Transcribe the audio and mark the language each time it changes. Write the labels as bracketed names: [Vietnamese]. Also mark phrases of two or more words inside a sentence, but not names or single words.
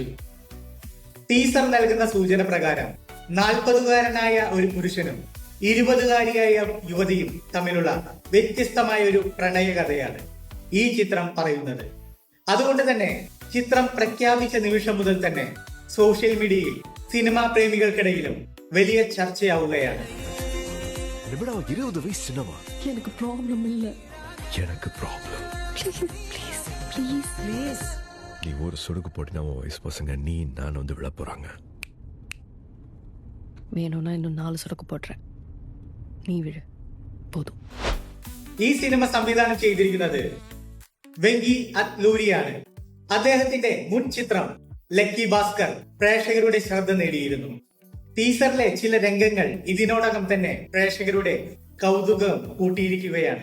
[Malayalam] ടീസർ നൽകുന്ന സൂചന പ്രകാരം 40-കാരനായ ഒരു പുരുഷനും 20-കാരിയായ യുവതിയും തമ്മിലുള്ള വ്യത്യസ്തമായ ഒരു പ്രണയകഥയാണ് ഈ ചിത്രം പറയുന്നത്. അതുകൊണ്ട് തന്നെ ചിത്രം പ്രഖ്യാപിച്ച നിമിഷം മുതൽ തന്നെ സോഷ്യൽ മീഡിയയിൽ സിനിമാ പ്രേമികൾക്കിടയിലും വലിയ ചർച്ചയാവുകയാണ്. [Tamil] நீ ஒரு சொடுக்கு போட்டு வயசு பசங்க நீ நான் வந்து விழ போறாங்க. வேணும்னா இன்னும் 4 சொடுக்கு போடுறேன், நீ விழ போதும். [Malayalam] ഈ സിനിമ സംവിധാനം ചെയ്തിരിക്കുന്നത് വെങ്കി അത്ലൂരിയാണ്. അദ്ദേഹത്തിന്റെ മുൻ ചിത്രം ലക്കി ഭാസ്കർ പ്രേക്ഷകരുടെ ശ്രദ്ധ നേടിയിരുന്നു. ടീസറിലെ ചില രംഗങ്ങൾ ഇതിനോടകം തന്നെ പ്രേക്ഷകരുടെ കൗതുകം കൂട്ടിയിരിക്കുകയാണ്.